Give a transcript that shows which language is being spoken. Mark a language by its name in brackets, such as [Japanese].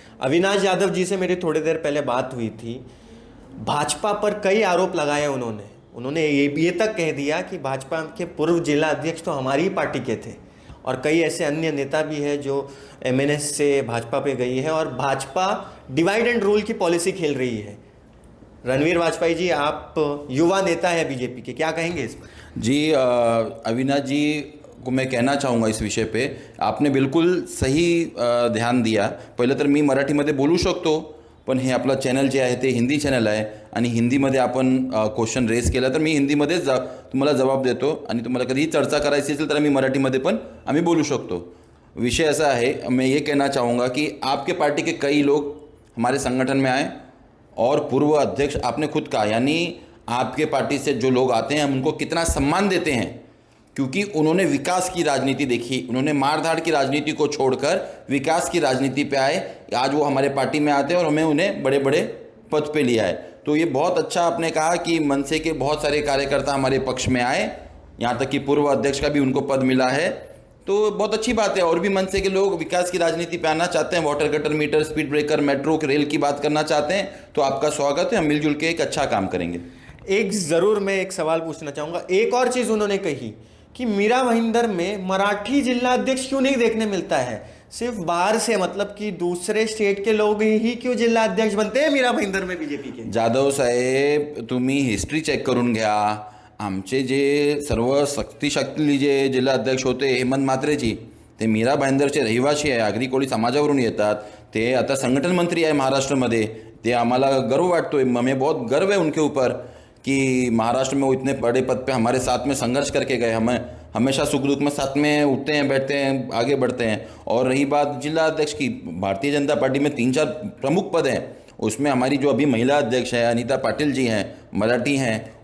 [Hindi] अविनाश यादव जी से मेरी थोड़ी देर पहले बात हुई थी। भाजपा पर कई आरोप लगाए उन्होंने ये तक कह दिया कि भाजपा के पूर्व जिला अध्यक्ष तो हमारी ही पार्टी के थे, और कई ऐसे अन्य नेता भी है जो एमएनएस से भाजपा पे गई है, और भाजपा डिवाइड एंड रूल की पॉलिसी खेल रही है। रणवीर वाजपेयी जी, आप युवा नेता है बीजेपी के, क्या कहेंगे इस पर? जी, अविनाश जी को मैं कहना चाहूँगा इस विषय पे, आपने बिलकुल सही ध्यान दिया। [Marathi] पहिलं तर मी मराठीमध्ये बोलू शकतो, पण हे आपलं चॅनल जे आहे ते हिंदी चॅनल आहे आणि हिंदीमध्ये आपण क्वेश्चन रेस केला तर मी हिंदीमध्येच तुम्हाला जवाब देतो, आणि तुम्हाला कधीही चर्चा करायची असेल तर आम्ही मराठीमध्ये पण आम्ही बोलू शकतो। [Hindi] विषय ऐसा है, मैं ये कहना चाहूँगा कि आपके पार्टी के कई लोग हमारे संगठन में आए और पूर्व अध्यक्ष, आपने खुद कहा, यानी आपके पार्टी से जो लोग आते हैं हम उनको कितना सम्मान देते हैं, क्योंकि उन्होंने विकास की राजनीति देखी। उन्होंने मारधाड़ की राजनीति को छोड़कर विकास की राजनीति पे आए। आज वो हमारे पार्टी में आते हैं और हमें उन्हें बड़े बड़े पद पे लिया है। तो ये बहुत अच्छा आपने कहा कि मनसे के बहुत सारे कार्यकर्ता हमारे पक्ष में आए, यहाँ तक कि पूर्व अध्यक्ष का भी उनको पद मिला है। तो बहुत अच्छी बात है। और भी मनसे के लोग विकास की राजनीति पे आना चाहते हैं, water cutter, metre, speed breaker, metro, rail की बात करना चाहते हैं, तो आपका स्वागत है। हम मिलजुल के एक अच्छा काम करेंगे। मैं एक सवाल पूछना चाहूँगा। एक और चीज़ उन्होंने कही कि मीरा भाईंदर में मराठी जिला अध्यक्ष क्यों नहीं देखने मिलता है, सिर्फ बाहर से, मतलब कि दूसरे स्टेट के लोग ही क्यों जिल्हा अध्यक्ष बनते हैं मीरा भाईंदर में बीजेपी के? [Marathi] जाधव साहेब, तुम्ही हिस्ट्री चेक करून घ्या। आमचे जे सर्व शक्तिशाली जे जिल्हा अध्यक्ष होते हेमंत म्हात्रेजी, ते मीरा भाईंदरचे रहिवासी आहे, आगरी कोळी समाजावरून येतात। ते आता संघटन मंत्री आहे महाराष्ट्रामध्ये। ते आम्हाला गर्व वाटतोय, [Hindi] हमें बहुत गर्व है उनके ऊपर कि महाराष्ट्र में वो इतने बड़े पद पे हमारे साथ में संघर्ष करके गए। हमें हमेशा सुख दुख में साथ में उठते हैं, बैठते हैं, आगे बढ़ते हैं। और रही बात जिला अध्यक्ष की, भारतीय जनता पार्टी में 3-4 प्रमुख पद हैं, उसमें हमारी जो अभी महिला अध्यक्ष है अनीता पाटिल जी हैं, मराठी हैं।